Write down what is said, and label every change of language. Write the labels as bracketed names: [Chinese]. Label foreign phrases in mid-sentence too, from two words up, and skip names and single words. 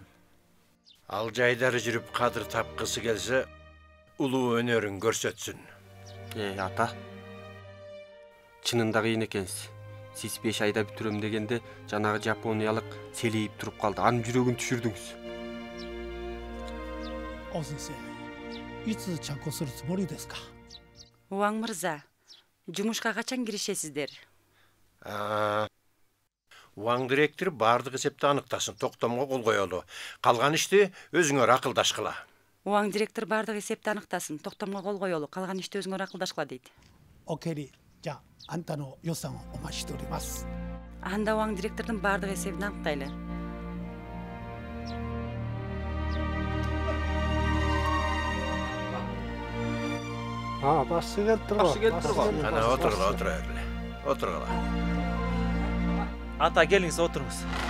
[Kyrgyz] Ал жайдары жүрүп кадыр тапкысы келсе, улуу өнөрүн көрсөтсүн. Ата. Чынында кыйын экенсиз. Сиз 5 айда бүтүрөм дегенде, жанагы жапониялык селейип туруп калды. Анын жүрөгүн түшүрдүңүз. [Japanese] お先生、いつ着工するつもりですか。 [Kyrgyz] Уаң мырза, жумушка качан киришесиздер? Уаң директор бардык эсепти аныктасын, токтомго кол коелу. Калган ишти өзүңөр акылдашкыла. Уаң директор бардык эсепти аныктасын, токтомго кол коелу. Калган ишти өзүңөр акылдашкыла дейт. [Japanese] オケリ、じゃああんたの予算をお待ちしております。 [Kyrgyz] Анда уаң директордун бардык эсебин аныктайлы. Башчы келип турган. Кана отур эле. Отургула. Ата, келиңиз отуруңуз.